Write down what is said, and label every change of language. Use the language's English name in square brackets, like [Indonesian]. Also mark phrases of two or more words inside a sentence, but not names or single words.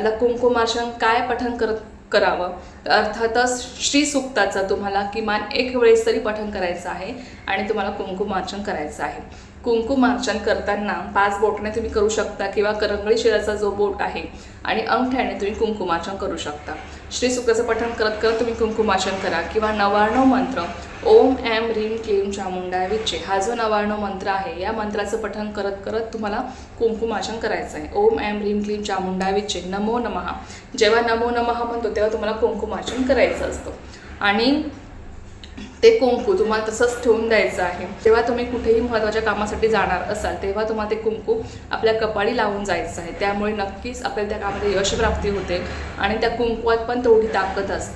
[Marathi] आता कुंकुमार्चन काय पठण करावं. अर्थातच श्री सूक्ताचं तुम्हाला किमान एक वेळेस तरी पठण करायचं आहे आणि तुम्हाला कुंकुमार्चन करायचं आहे. कुंकुमार्चन करताना 5 बोटाने तुम्ही करू शकता किंवा करंगळी शिराचा जो बोट आहे आणि अंगठ्याने तुम्ही कुंकुमार्चन करू शकता. श्री सूक्ताचं पठण करत करत तुम्ही कुंकुमार्चन करा किंवा 99 मंत्र [Sanskrit] ओम ऐं ह्रीं क्लीं चामुंडाय विच्चे [Marathi] हा जो 99 मंत्र आहे या मंत्राचं पठण करत करत तुम्हाला कुंकुमार्चन करायचं आहे. [Sanskrit] ओम ऐं ह्रीं क्लीं चामुंडाय विच्चे नमो नमः. [Marathi] जेव्हा [Sanskrit] नमो नमः [Marathi] म्हणतो तेव्हा तुम्हाला कुंकुमार्चन करायचं असतं आणि ते कुंकू तुम्हाला तसंच ठेवून द्यायचं आहे. जेव्हा तुम्ही कुठेही महत्त्वाच्या कामासाठी जाणार असाल तेव्हा तुम्हाला ते कुंकू आपल्या कपाळी लावून जायचं आहे. त्यामुळे नक्कीच आपल्याला त्या कामामध्ये यशप्राप्ती होते आणि त्या कुंकवात पण तेवढी ताकद असते.